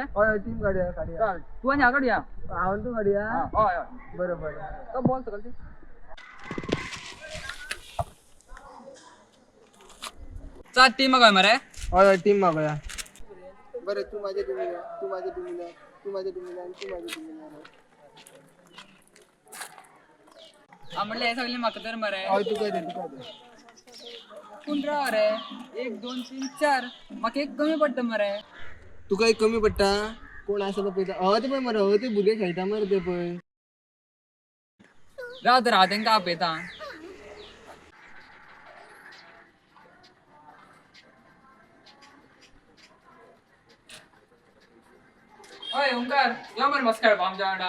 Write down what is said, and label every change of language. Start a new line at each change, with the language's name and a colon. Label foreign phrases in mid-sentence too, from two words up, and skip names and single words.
Konkani: हय टीम काडुया काडुया.
Marathi: चल तू आणि हा काढूया.
Konkani: हांव तू काडुया. हय हय. बरं बरं. तो बॉल सकल ती. चल टीम काय मरे. हय टीम मागूया.
Marathi: बरं तू माझ्या टीमीला तू माझ्या टीमीला तू माझ्या टीमीला आणि तू माझ्या टीमीला.
Konkani: हा म्हणले हे सगळे म्हाका तर मरे. हय तू काय दे तू काय दे. कोण राव रे 1 2 3 4 म्हाका एक कमी पडटा मरे. तुका एक कमी पडटा कोण आसा तो पळयता. हय ते पळय मरे हय ते भुरगे खेळटा मरे ते पळय. राव तर हांव तांकां आपयता. ओय ओंकार यो मरे मस्त खेळपा आमच्या वांगडा.